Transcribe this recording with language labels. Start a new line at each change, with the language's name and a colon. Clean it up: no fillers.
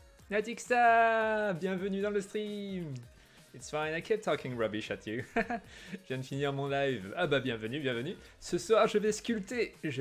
French: Natixta, bienvenue dans le stream.
English: It's fine, I kept talking rubbish at you.
French: Je viens de finir mon live. Ah bah bienvenue. Ce soir je vais sculpter.